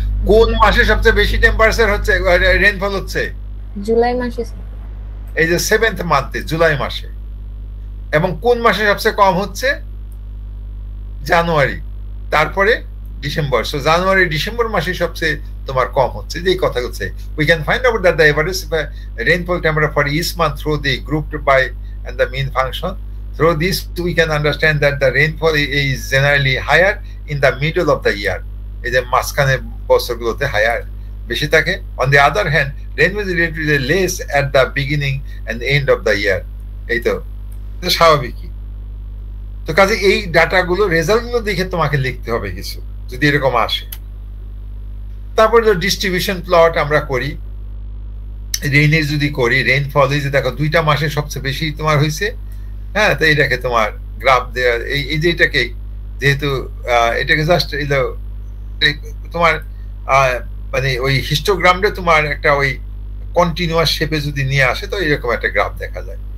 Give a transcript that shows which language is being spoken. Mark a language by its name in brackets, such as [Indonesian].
[Bangla] কোন মাসে সবচেয়ে বেশি টেম্পারেচার হচ্ছে, রেইনফল হচ্ছে? জুলাই মাসে। এই যে 7th মান্থে, জুলাই মাসে। এবং কোন মাসে সবচেয়ে কম হচ্ছে? জানুয়ারি, তারপরে ডিসেম্বর। সো জানুয়ারি ডিসেম্বর মাসে সবচেয়ে তোমার কম হচ্ছে, যে কথা হচ্ছে। [English] We can find out that the average rainfall temperature for each month through the grouped by and the mean function. Through this we can understand that the rainfall is generally higher in the middle of the year. [Bangla] এই যে মাঝখানে বছরগুলোতে higher বেশি থাকে। [English] On the other hand, rainfall is relatively less at the beginning and end of the year. [Bangla] এই তো স্বাভাবিকই। তো কাজে এই ডাটাগুলো, রেজাল্টগুলো দেখে তোমাকে লিখতে হবে কিছু, যদি এরকম আসে। তারপরে ডিস্ট্রিবিউশন প্লট আমরা করি, রেইনের যদি করি, রেইনফল এই যে দেখো 2টা মাসে সবচেয়ে বেশি তোমার হয়েছে, হ্যাঁ, তো এটাকে তোমার গ্রাফ দেওয়া, এই যে এটাকে যেহেতু এটাকে জাস্ট তোমার মানে ওই হিস্টোগ্রামটা তোমার একটা ওই কন্টিনিউয়াস শেপে যদি নিয়ে আসে, তো এরকম একটা গ্রাফ দেখা যায়।